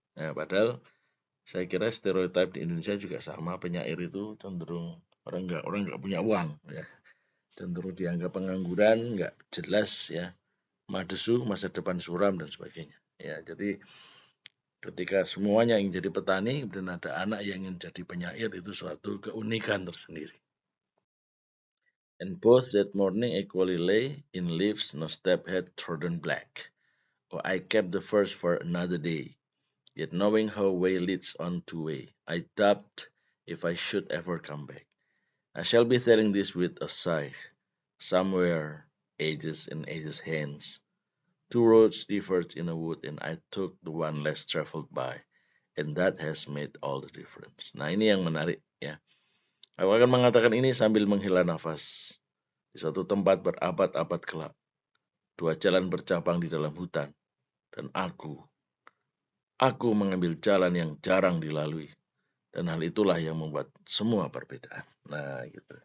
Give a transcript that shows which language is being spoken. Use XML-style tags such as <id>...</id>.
<id>Nah, padahal saya kira stereotip di Indonesia juga sama, penyair itu cenderung orang nggak punya uang, ya. Cenderung dianggap pengangguran, nggak jelas, ya, madesu, masa depan suram dan sebagainya. Ya, jadi ketika semuanya ingin jadi petani dan ada anak yang ingin jadi penyair itu suatu keunikan tersendiri.</id> <en>And both that morning equally lay in leaves no step had trodden black. Oh, I kept the first for another day. Yet knowing how way leads on to way, I doubt if I should ever come back. I shall be telling this with a sigh. Somewhere, ages and ages hence, two roads diverged in a wood, and I took the one less traveled by, and that has made all the difference.</en> <id>Nah, ini yang menarik ya. Aku akan mengatakan ini sambil menghela nafas. Di suatu tempat berabad-abad kelak, dua jalan bercabang di dalam hutan, dan aku mengambil jalan yang jarang dilalui. Dan hal itulah yang membuat semua perbedaan. Nah, gitu.</id>